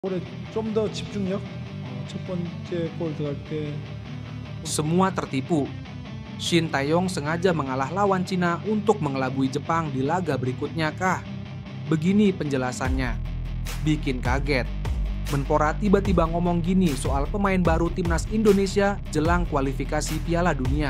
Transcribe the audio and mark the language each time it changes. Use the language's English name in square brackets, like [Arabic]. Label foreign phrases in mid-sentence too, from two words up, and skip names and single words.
[Korean] 올해 좀 더 집중력 첫 번째 골 들어갈 때 [Indonesian] Semua tertipu. Shin Taeyong sengaja mengalah lawan Cina untuk mengelabui Jepang di laga berikutnya kah? Begini penjelasannya. Bikin kaget. Menpora tiba-tiba ngomong gini soal pemain baru timnas Indonesia jelang kualifikasi Piala Dunia.